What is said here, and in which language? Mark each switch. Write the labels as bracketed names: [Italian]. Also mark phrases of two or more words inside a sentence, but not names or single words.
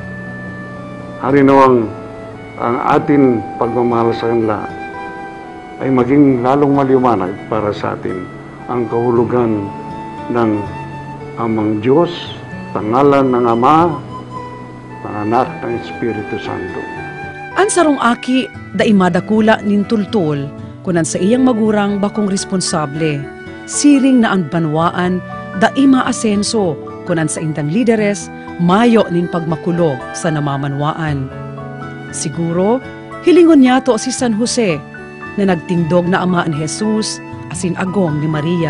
[Filipino] Harinawang ang ating pagmamahal sa kanila ay maging lalong maliwanag para sa atin ang kahulugan ng Amang Diyos, pangalan ng Ama, ng Anak, ng Espiritu Santo. [Bikol] An sarong aki, da imadakula nin tultul, kunan sa iyang magurang bakong responsable. Siring na ang banwaan, da ima asenso, kunan sa indang lideres, mayo nin pagmakulog sa namamanwaan. Siguro, hilingon niya to si San Jose, na nagtindog na ama ni Jesus, asin agom ni Maria.